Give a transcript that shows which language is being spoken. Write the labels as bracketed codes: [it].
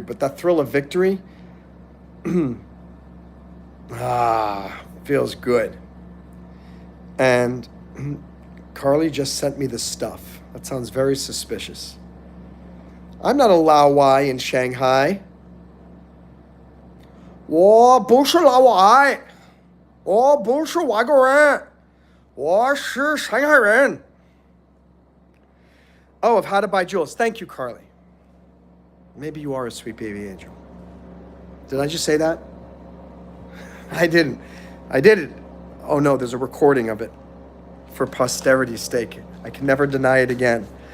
[en] But that thrill of victory, feels good. And Carly just sent me the stuff. That sounds very suspicious. I'm not a Lao Wai in Shanghai. [zh] 我不是老外，我不是外国人，我是上海人。 [en] Oh, of how to buy jewels. Thank you, Carly. Maybe you are a sweet baby angel. Did I just say that? I didn't. I did it. Oh no, there's a recording of it for posterity's sake. I can never deny it again.